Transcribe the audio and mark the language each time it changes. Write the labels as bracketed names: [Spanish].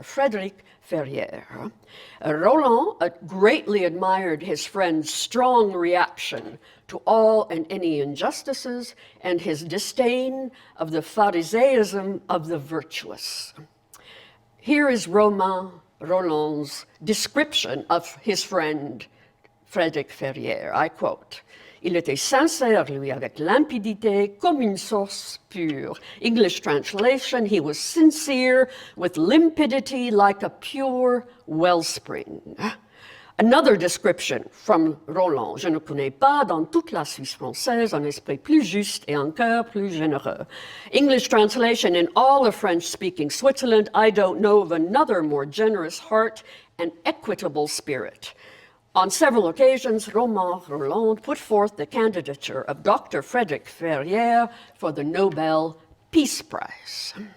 [English] Frédéric Ferrière. Rolland greatly admired his friend's strong reaction to all and any injustices and his disdain of the Pharisaism of the virtuous. Here is Romain Rolland's description of his friend Frédéric Ferrière. I quote, [French] "Il était sincère, lui, avec limpidité, comme une source pure." [English] English translation, he was sincere with limpidity like a pure wellspring. Another description from Rolland, [French] "Je ne connais pas dans toute la Suisse française un esprit plus juste et un cœur plus généreux." [English] English translation, "In all of French-speaking Switzerland, I don't know of another more generous heart and equitable spirit." On several occasions, Romain Rolland put forth the candidature of Dr. Frédéric Ferrière for the Nobel Peace Prize.